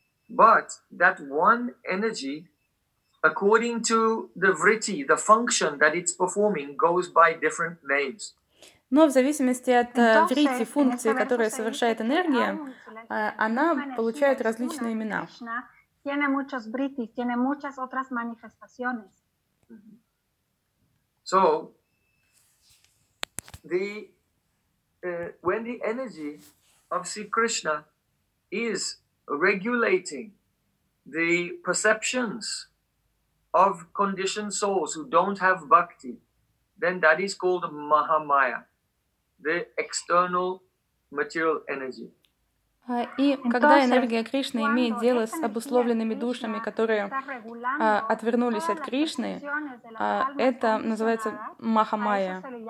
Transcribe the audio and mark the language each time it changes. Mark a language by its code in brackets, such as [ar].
[en] But that one energy, according to the vritti, the function that it's performing, goes by different names. [ru] Но в зависимости от vritti, функции, которую совершает энергия, она получает различные имена. [es] Tiene muchos vrittis, tiene muchas otras manifestaciones. [en] So, when the energy of Sri Krishna is regulating the perceptions of conditioned souls who don't have bhakti, then that is called Mahamaya, the external material energy. [ru] И когда энергия Кришны имеет дело с обусловленными душами, которые отвернулись от Кришны, это называется Махамая.